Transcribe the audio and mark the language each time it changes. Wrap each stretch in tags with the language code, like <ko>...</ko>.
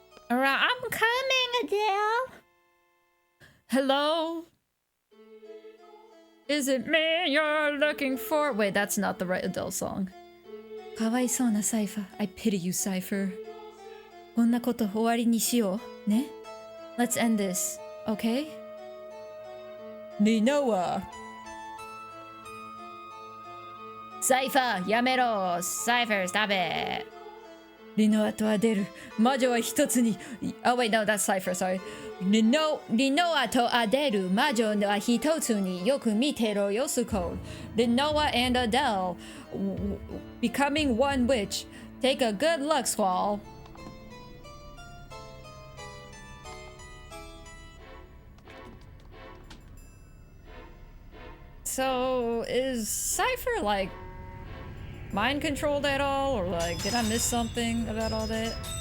<en>Alright, I'm coming, Adele. Hello? Is it me you're looking for? Wait, that's not the right Adele song. Kawaisou Cypher. I pity you, Cypher.</en> <ja>こんなこと終わりにしよう。</ja> <en>ね?Let's end this, okay? Ninoa. Cypher,</en> <ja>やめろ.</ja> <en>Cypher, stop it.</en> <ja>リノアとアデル、魔女は一つに。</ja> <en>Oh wait, no, that's Cypher, sorry.</en> <ja>リノアとアデル、魔女は一つに。よく見てろよ、スコール。</ja> <en>リノア and Adele becoming one witch. Take a good look, Squall. So, is Cypher like mind controlled at all, or like did I miss something about all that?</en>